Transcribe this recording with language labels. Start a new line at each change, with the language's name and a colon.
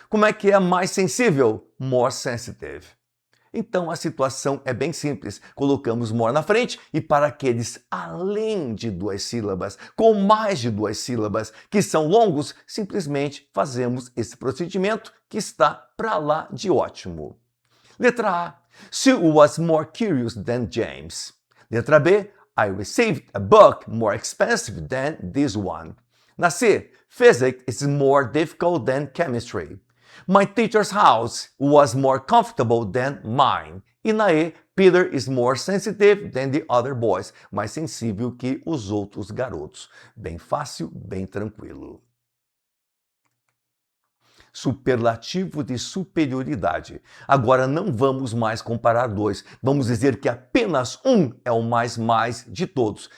Portuguese: Como é que é mais sensível?
English: More sensitive.
Portuguese: Então a situação é bem simples. Colocamos more na frente e para aqueles além de duas sílabas, com mais de duas sílabas, que são longos, simplesmente fazemos esse procedimento que está para lá de ótimo. Letra A.
English: Sue was more curious than James.
Portuguese: Letra B.
English: I received a book more expensive than this one.
Portuguese: Na C.
English: Physics is more difficult than chemistry. My teacher's house was more comfortable than mine.
Portuguese: E na E.
English: Peter is more sensitive than the other boys.
Portuguese: Mais sensível que os outros garotos. Bem fácil, bem tranquilo. Superlativo de superioridade. Agora não vamos mais comparar dois. Vamos dizer que apenas um é o mais de todos.